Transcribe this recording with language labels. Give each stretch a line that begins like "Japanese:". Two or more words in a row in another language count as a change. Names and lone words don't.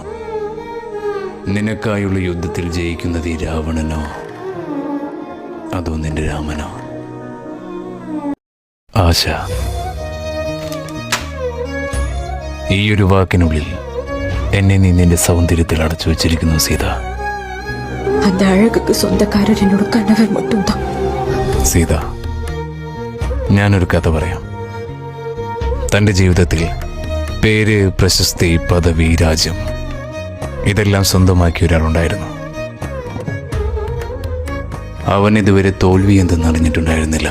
Malayalam: നിനക്കായുള്ള യുദ്ധത്തിൽ ജയിക്കുന്നത് ഈ രാവണനോ അതോ നിന്റെ രാമനോ? ആശ. ഈ ഒരു വാക്കിനുള്ളിൽ എന്നെ നീ നിന്റെ സൗന്ദര്യത്തിൽ അടച്ചു വച്ചിരിക്കുന്നു സീത.
Tamil: அந்த அழகுக்கு சொந்தக்காரர் என்னோட கணவர் மட்டும்தான்.
Malayalam: സീത, ഞാനൊരു കഥ പറയാം. തൻ്റെ ജീവിതത്തിൽ പേര്, പ്രശസ്തി, പദവി, രാജ്യം ഇതെല്ലാം സ്വന്തമാക്കിയ ഒരാളുണ്ടായിരുന്നു. അവൻ ഇതുവരെ തോൽവി എന്തെന്ന് അറിഞ്ഞിട്ടുണ്ടായിരുന്നില്ല.